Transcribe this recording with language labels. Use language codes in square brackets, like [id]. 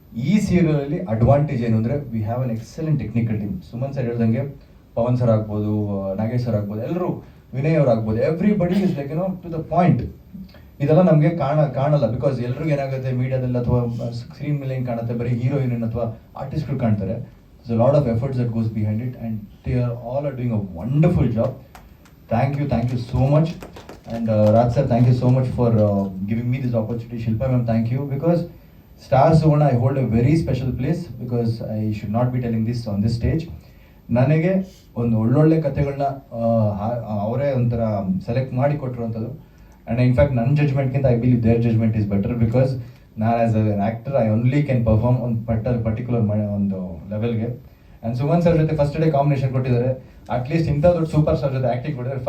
[kn] ಈ ಸೀರಿಯಲಲ್ಲಿ ಅಡ್ವಾಂಟೇಜ್ ಏನು ಅಂದರೆ [en] We have an excellent technical team. [kn] Suman sir ಹೇಳ್ದಂಗೆ ಪವನ್ ಸರ್ ಆಗ್ಬೋದು, ನಾಗೇಶ್ ಸರ್ ಆಗ್ಬೋದು, ಎಲ್ಲರೂ, ವಿನಯ್ ಅವ್ರು ಆಗ್ಬೋದು, [en] Everybody is like to the point. [kn] ಇದೆಲ್ಲ ನಮಗೆ ಕಾಣಲ್ಲ, ಬಿಕಾಸ್ ಎಲ್ರಿಗೂ ಏನಾಗುತ್ತೆ ಮೀಡಿಯಾದಲ್ಲಿ ಅಥವಾ ಸ್ಕ್ರೀನ್ ಮೇಲೆ ಏನು ಕಾಣುತ್ತೆ, ಬರೀ ಹೀರೋಯಿನ್ ಅಥವಾ ಆರ್ಟಿಸ್ಟ್ಗಳು ಕಾಣ್ತಾರೆ. [en] There's a lot of efforts that goes behind it, and they all are doing a wonderful job. Thank you so much. And Raj sir, thank you so much for giving me this opportunity. Shilpa ma'am, thank you, because Star Suvarna I hold a very special place, because I should not be telling this on this stage. [kn] ನನಗೆ ಒಂದು ಒಳ್ಳೊಳ್ಳೆ ಕಥೆಗಳನ್ನ ಅವರೇ ಒಂಥರ select ಮಾಡಿ ಕೊಟ್ಟಿರುವಂಥದ್ದು. [en] and in fact [kn] ನನ್ನ ಜಜ್ಮೆಂಟ್ಗಿಂತ [en] I believe their judgement is better, because [kn] ನಾನು [en] as an actor I only can perform [kn] ಒಂದು ಪರ್ಟಿಕ್ಯುಲರ್ ಒಂದು ಲೆವೆಲ್ಗೆ. ಆ್ಯಂಡ್ ಸುಮನ್ ಸರ್ ಜೊತೆ ಫಸ್ಟ್ ಡೇ ಕಾಂಬಿನೇಷನ್ ಕೊಟ್ಟಿದ್ದಾರೆ. ಅಟ್ಲೀಸ್ಟ್ ಇಂಥ ದೊಡ್ಡ ಸೂಪರ್ ಸ್ಟಾರ್ ಜೊತೆ ಆ್ಯಕ್ಟಿಂಗ್ ಕೊಟ್ಟಿದ್ದಾರೆ.